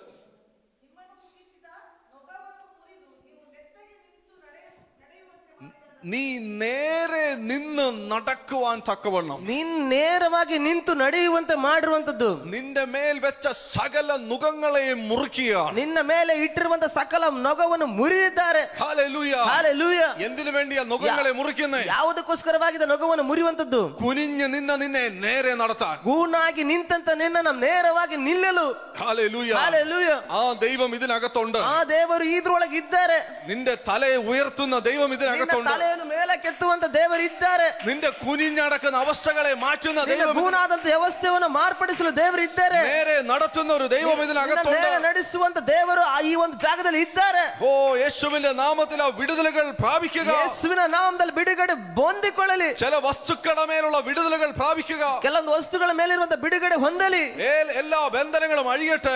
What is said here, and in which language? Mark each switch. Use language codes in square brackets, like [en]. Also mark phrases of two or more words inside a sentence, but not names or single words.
[ml] നീ നേരെ നിന്ന് നടക്കുവാൻ തക്കവണ്ണം [kn] ನೀನ್ ನೇರವಾಗಿ ನಿಂತು ನಡೆಯುವಂತೆ ಮಾಡಿರುವಂತದ್ದು. [ml] നിന്റെ മേൽ വെച്ച സകല നുകങ്ങളെയും മുറിക്കുകയാണ്. [kn] ನಿನ್ನ ಮೇಲೆ ಇಟ್ಟಿರುವಂತ ಸಕಲ ನೊಗವನ್ನು ಮುರಿದಿದ್ದಾರೆ. [ml] ഹല്ലേലൂയ. [kn] ಹಲ್ಲೆಲೂಯಾ. [ml] എന്തിനു വേണ്ടിയാ നുകങ്ങളെ മുറിക്കുന്നത്? [kn] ಯಾವುದಕ್ಕೋಸ್ಕರವಾಗಿದೆ ನೊಗವನ್ನು ಮುರಿಯುವಂತದ್ದು? [ml] കുനിഞ്ഞ് നിന്നെ നേരെ നടത്താൻ. [kn] ಗೂನಾಗಿ ನಿಂತಂತ ನಿನ್ನ ನೇರವಾಗಿ ನಿಲ್ಲಲು. [ml] ഹല്ലേലൂയ. [kn] ಹಲ್ಲೆಲೂಯಾ. [ml] ആ ദൈവം ഇതിനകത്തുണ്ട്. [kn] ಆ ದೇವರು ಇದ್ರೊಳಗೆ ಇದ್ದಾರೆ. [ml] നിന്റെ തലയെ ഉയർത്തുന്ന ദൈവം ഇതിനകത്തുണ്ട്. [kn] ಮೇಲೆ ಕೆತ್ತುವಂತ ದೇವರು ಇದ್ದಾರೆ. [ml] നിന്റെ കുനിഞ്ഞടക്കുന്ന അവസ്ഥകളെ മാറ്റുന്ന ദൈവം, [kn] ಗೂನಾದಂತ ವ್ಯವಸ್ಥೆಯನ್ನು ಮಾರ್ಪಡಿಸಲು ದೇವರು ಇದ್ದಾರೆ. [ml] നേരെ നടത്തുന്ന ഒരു ദൈവം ഇതിനകത്തുണ്ട്. [kn] ನಡೆಸುವಂತ ದೇವರು ಈ ಒಂದು ಜಾಗದಲ್ಲಿ ಇದ್ದಾರೆ. [ml] ഓ യേശുവിന്റെ നാമത്തിൽ ആ വിടുതലുകൾ പ്രാപിക്കുക. [kn] ಯೇಸುವಿನ ನಾಮದಲ್ಲಿ ಬಿಡುಗಡೆ ಹೊಂದಿಕೊಳ್ಳಲಿ. [ml] ചില വസ്തുക്കളുടെ മേലുള്ള വിടുതലുകൾ പ്രാപിക്കുക. [kn] ಕೆಲವೊಂದು ವಸ್ತುಗಳ ಮೇಲಿರುವಂತ ಬಿಡುಗಡೆ ಹೊಂದಲಿ. [ml] എല്ലാ ബന്ധനങ്ങളും അഴിയട്ടെ.